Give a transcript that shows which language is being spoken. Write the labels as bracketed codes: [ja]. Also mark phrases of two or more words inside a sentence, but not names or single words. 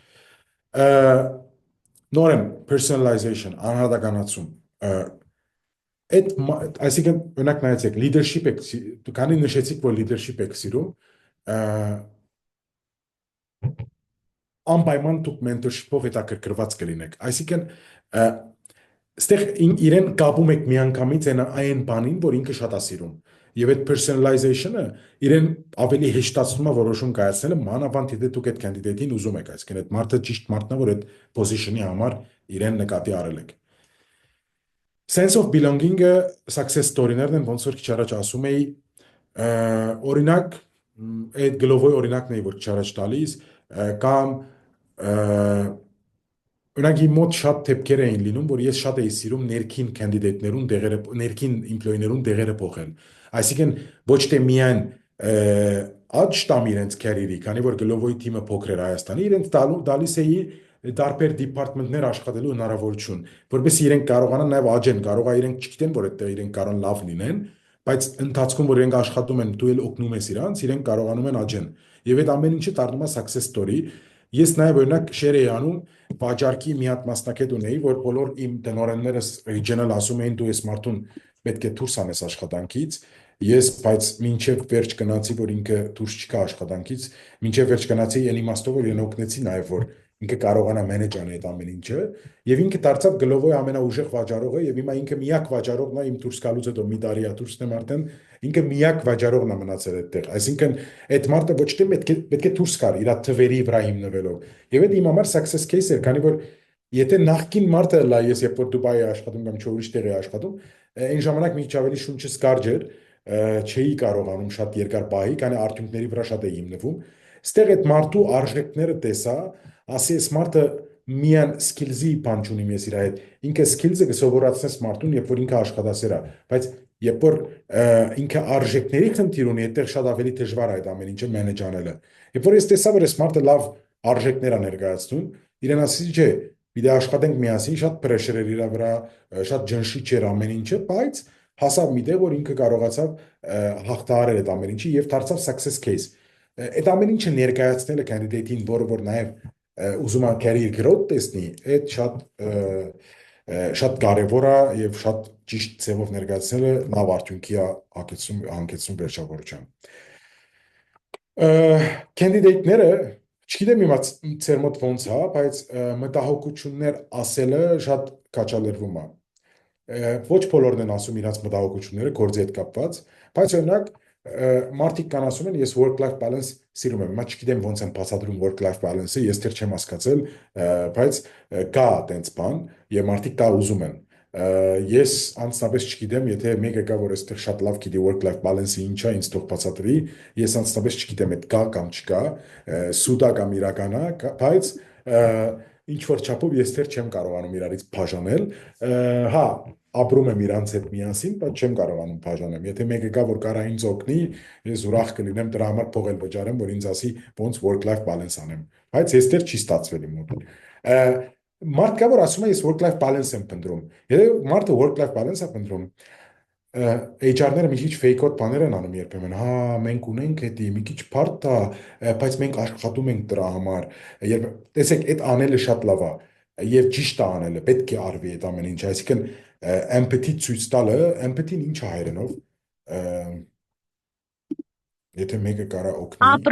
[hy] Նորեն personalization, անհատականացում։ Այսինքն օրինակ նայեցեք, leadership եք, քանի նշեցիք, որ leadership եք սիրում, անպայման դուք mentorship-ով հետաքրքրված կլինեք։ Այսինքն ստեղ իրեն կապում եք միանգամից այն բանին, որ ինքը շատ է սիրում։ Եվ այդ personalization-ը իրեն ավելի հեշտացնում է որոշում կայացնելը, մանավանդ եթե դուք այդ candidate-ին ուզում եք, այսինքն այդ մարդը ճիշտ մարդն է, որ այդ position-ի համար իրեն նկատի առել եք։ [en] Sense of belonging- [hy] ը [en] success story- [hy] ներն են, ոնց որ քիչ առաջ ասում էի, օրինակ այդ գլովոյ օրինակն էի, որ քիչ առաջ տալիս, կամ օրինակ իմ մոտ շատ դեպքեր էին լինում, որ ես շատ էի սիրում ներքին կանդիդատներուն դեղերը, ներքին employee-ներուն դեղերը փոխել։ Այսինքն ոչ թե միայն աճ տամ իրենց քերիրի, քանի որ գլովոյի թիմը փոքր էր Հայաստանի, իրենց դալիս էի դարբեր դիպարտմենտներ աշխատելու հնարավորություն, որովհետեւ իրենք կարողանան նաև աճեն, կարող է իրենք չգիտեն, որ այդտեղ իրենք կարող են լավ լինեն, բայց ընթացքում որ իրենք աշխատում են, դու էլ օգնում ես իրանց, իրենք կարողանում են աճեն։ Եվ այդ ամեն ինչը դառնում է [en] success story։ [hy] Ես նաև օրինակ շեր էի անում վաճառքի մի հատ մասնակետ ունեի, որ բոլոր իմ տնօրեններս regional ասում էին դու ես մարդուն պետք է դուրս անես աշխատանքից։ Ես բայց մինչև վերջ գնացի, որ ինքը դուրս չկա աշխատանքից, մինչև վերջ գնացի այն իմաստով, որ իրեն օգնեցի նաև, որ ինքը կարողանա manage անել այդ ամեն ինչը, եւ ինքը դարձավ գլովոյի ամենաուժեղ վաճառողը, եւ հիմա ինքը միակ վաճառողն է իմ դուրս գալուց հետո մի տարի է դուրս եմ արդեն, ինքը միակ վաճառողն է մնացել այդտեղ, այսինքն այդ մարդը ոչ թե պետք է դուրս գար իր թվերի վրա հիմնվելով, եւ այդ իմ համար [en] success case [hy] էր, քանի որ եթե նախքին մարդը լա ես երբ որ Դուբայի աշխատում կամ ուրիշ տեղ է աշխատում, այն ժամանակ մի քիչ ավելի շունչս կարճ էր, չէի կարողանում շատ երկար պահի, քանի արդյունքների վրա շատ է հիմնվում։ Ստեղ այդ մարդու արժեքները տեսա, ասի այս մարդը միան skills-ի բան չունի ես իր հետ, ինքը skills-ը կսովորացնես մարդուն, երբ որ ինքը աշխատասեր է, բայց երբ որ ինքը արժեքների խնդիր ունի, այդտեղ շատ ավելի դժվար է այդ ամեն ինչը manage անելը։ Երբ որ ես տեսա, որ այս մարդը լավ արժեքներ է ներկայացնում, իրեն ասի, չէ, պիտի աշխատենք միասին, շատ pressure էր իր վրա, շատ ջնշիչ էր ամեն ինչը, բայց հասավ մի տեղ, որ ինքը կարողացավ հաղթահարել այդ ամեն ինչը եւ դարձավ [en] success case։ [hy] Այդ ամեն ինչը ներկայացնելը candidate-ին, որը որ նաեւ ուզում է [en] career growth [hy] տեսնի, այդ շատ կարևոր է եւ շատ ճիշտ ձևով ներկայացնելը լավ արդյունքի է հանգեցնում վերջավորության։ Candidate-ները չգիտեմ հիմա ծեր մոտ ոնց է, բայց մտահոգություններ ասելը շատ կաչալերվում է։ Ոչ բոլորն են ասում իրաց մտահոգությունները գործի հետ կապված, բայց օրինակ մարդիկ կան ասում են ես [en] work-life balance [hy] սիրում եմ, մա չգիտեմ ոնց եմ բացատրում [en] work-life balance- [hy] ը, ես դեռ չեմ հասկացել, բայց կա տենց բան եւ մարդիկ կա ուզում են։ Ես անձնապես չգիտեմ, եթե մեկը կա, որ այստեղ շատ լավ գիտի [en] work-life balance- [hy] ը ինչ է, ինձ թող բացատրի, ես անձնապես չգիտեմ այդ կա կամ չկա, սուտա կամ իրական է, բայց ինչ որ չափով ես դեռ չեմ կարողանում իրարից բաժանել, հա, ապրում եմ իրանց հետ միասին, բայց չեմ կարողանում բաժանեմ։ Եթե մեկը կա, որ կարա ինձ օգնի, ես ուրախ կլինեմ դրա համար փող էլ վճարեմ, որ ինձ ասի ոնց [en] work-life balance [hy] անեմ, բայց ես դեռ չի ստացվել իմ մոտ։ Մարդ կա, որ ասում է ես [en] work-life balance [hy] եմ փնտրում։ Եթե մարդը [en] work-life balance [hy] է փնտրում, HR-ները մի քիչ fake-out բաներ են անում երբեմն, հա, մենք ունենք էդի, մի քիչ բարդ է, բայց մենք աշխատում ենք դրա համար։ Երբ տեսեք, այդ անելը շատ լավ է, եւ ճիշտ է անելը, պետք է արվի այդ ամեն ինչը, այսինքն empathy ցույց տալը, empathy-ն ինչ է հայերենով։ Եթե մեկը կարա օգնի։